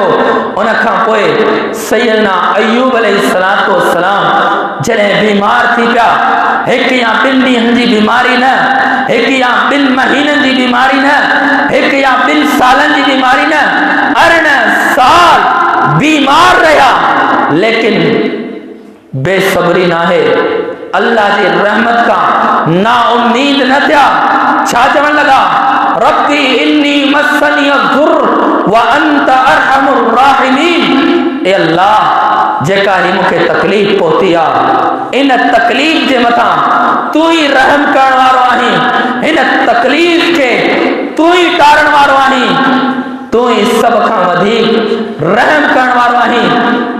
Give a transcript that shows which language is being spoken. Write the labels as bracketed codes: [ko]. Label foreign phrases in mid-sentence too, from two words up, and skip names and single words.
[sd] उन खां पोइ सैयदना अय्यूब [ar] عليه الصلاة والسلام [sd] जॾहिं बीमार थी पिया, हिकु या ॿिनि ॾींहंनि जी बीमारी न, हिकु या ॿिनि महीननि जी बीमारी न, हिकु या ॿिनि सालनि जी बीमारी न, 18 साल बीमार रहिया, लेकिन बेसब्री न आहे, अल्लाह जी रहमत का ना उम्मीद न थिया। छा चवण लगा, [ar] رب إني مسني الضر وأنت أرحم الراحمين. [sd] ए अल्लाह जेका ही मुखे तकलीफ पहुती आ, इन तकलीफ जे मथा तू ही रहम करण वारो आहीं, इन तकलीफ के तू ही टारण वारो आहीं, तू ही सब खां वधीक रहम करण वारो आहीं।